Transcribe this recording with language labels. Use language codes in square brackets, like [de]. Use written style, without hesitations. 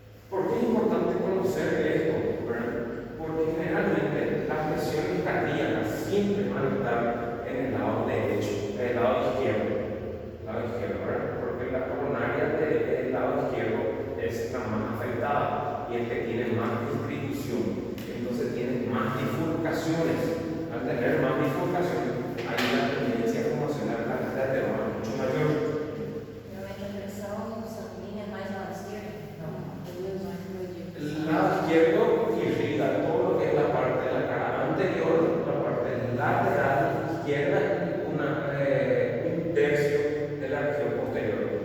[es] ¿Por qué es importante conocer esto? ¿Verdad? Porque generalmente las lesiones cardíacas siempre van a estar en el lado derecho, en el lado izquierdo, ¿verdad? Porque la coronaria del lado izquierdo es la más afectada y el que tiene más distribución, entonces tiene más bifurcaciones. Al tener más bifurcaciones, hay una tendencia a formacionar la cantidad de ateroma mucho mayor. [pt] Realmente a pressão sanguínea é mais na esquerda? Não. [es] El lado izquierdo irriga todo lo que es la parte de la cara anterior, la parte lateral izquierda, un tercio de la región posterior.